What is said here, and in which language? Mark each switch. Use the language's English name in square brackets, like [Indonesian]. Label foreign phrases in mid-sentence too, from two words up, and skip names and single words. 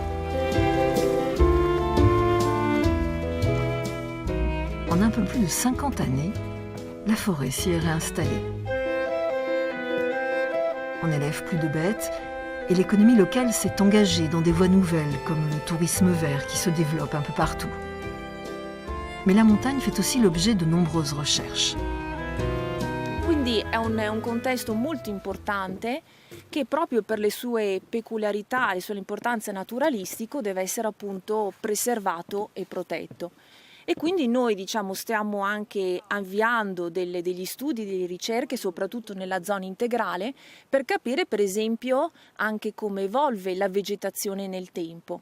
[French] En un peu plus de 50 années, la forêt s'y est réinstallée. On n'élève plus de bêtes et l'économie locale s'est engagée dans des voies nouvelles comme le tourisme vert qui se développe un peu partout. Mais la montagne fait aussi l'objet de nombreuses recherches. [Italian] Quindi è un contesto molto importante che proprio per le sue peculiarità, le sue importanze naturalistiche deve essere appunto preservato e protetto. E quindi noi stiamo anche avviando degli studi, delle ricerche, soprattutto nella zona integrale, per capire per esempio anche come evolve la vegetazione nel tempo.